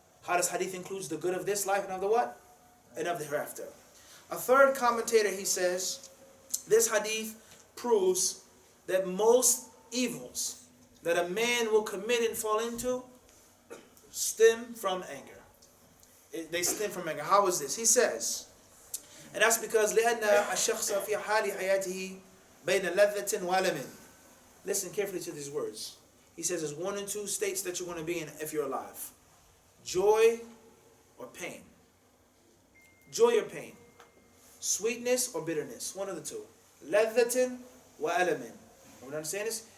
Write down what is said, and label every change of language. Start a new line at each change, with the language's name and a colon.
English: How does hadith includes the good of this life and of the what? And of the hereafter. A third commentator, he says, this hadith proves that most evils that a man will commit and fall into stem from anger. They stem from anger. How is this? He says, and that's because
Arabic: لأن الشخص في حال حياته بين لذة وألم.
English: Listen carefully to these words. He says there's one and two states that you're going to be in if you're alive. Joy or pain. Joy or pain. Sweetness or bitterness. One of the two.
Arabic: لذة وألم.
English: You understand this?